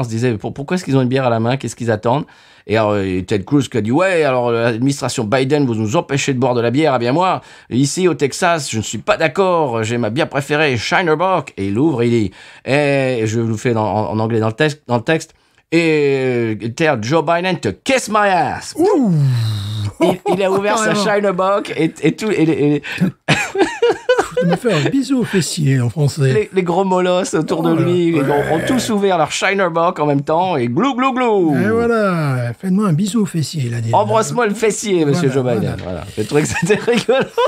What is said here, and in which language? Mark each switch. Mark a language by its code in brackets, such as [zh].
[fr] On se disait, pourquoi est-ce qu'ils ont une bière à la main? Qu'est-ce qu'ils attendent? Et alors, Ted Cruz qui a dit, ouais, alors l'administration Biden, vous nous empêchez de boire de la bière. Eh bien, moi, ici au Texas, je ne suis pas d'accord. J'ai ma bière préférée, Shiner Bock. Et il ouvre, il dit, et je vous le fais en anglais dans le texte. [en] Et tell Joe Biden to kiss my ass. Ouh. [fr] Il a ouvert sa Shiner Bock et tout. Je me faire un bisou au fessier en français. Les gros molosses autour de lui ont tous ouvert leur Shiner Bock en même temps et glou glou glou. Et voilà, faites-moi un bisou au fessier, il a dit. Embrasse-moi le fessier, monsieur Joe Biden. Voilà. J'ai trouvé que c'était rigolo.